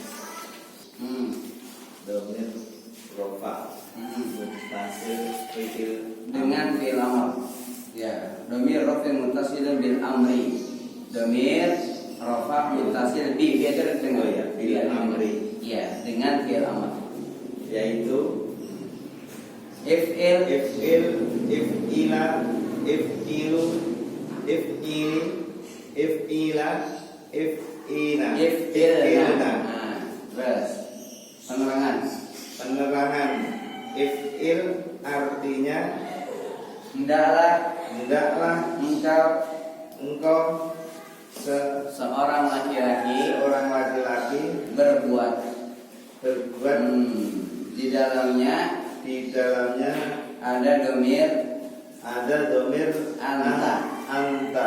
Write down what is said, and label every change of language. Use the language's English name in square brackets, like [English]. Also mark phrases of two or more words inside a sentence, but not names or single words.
[Arabic] ضمير رفع متصل فعل [Indonesian] Dengan [Arabic] فعل أمر. Ya, ضمير رفع متصل بالأمر. ضمير رفع متصل بفعل dengan فعل أمر. Ya, dengan فعل أمر. [Indonesian] yaitu [Arabic] افعل, افعلا، افعلوا، افعلي، افعلا، افعلن, افعلنا. [Indonesian] Nah, terus penerangan if'il artinya hendaklah engkau seorang laki-laki berbuat di dalamnya ada [Arabic] ضمير أنت.